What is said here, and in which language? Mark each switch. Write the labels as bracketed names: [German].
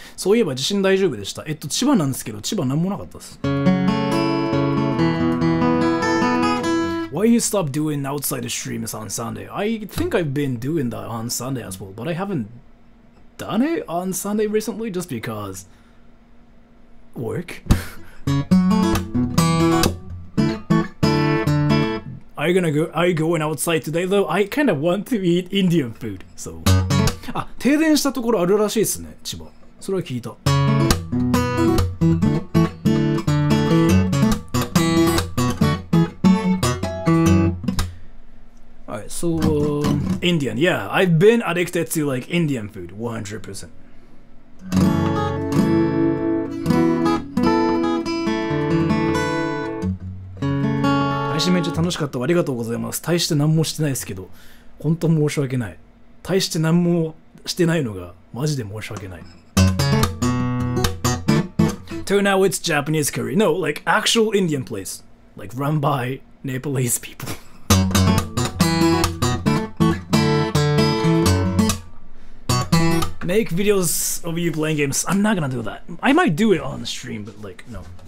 [Japanese] そういえば地震大丈夫でした。千葉なんですけど、千葉なんもなかったです。 [English] Why you stop doing outside the streams on Sunday? I think I've been doing that on Sunday as well, but I haven't done it on Sunday recently just because work. Are you going outside today though? I kind of want to eat Indian food, so. [Japanese] あ、停電したところあるらしいですね、千葉。それは聞いた。 [English] Alright, so Indian, yeah, I've been addicted to like Indian food, 100%. [Japanese] 配信めっちゃ楽しかった。ありがとうございます。大して何もしてないですけど、本当申し訳ない。大して何もしてないのがマジで申し訳ない。 [English] Turn out it's Japanese curry. No, like actual Indian place, like run by Nepalese people. Make videos of you playing games. I'm not gonna do that. I might do it on the stream, but like, no.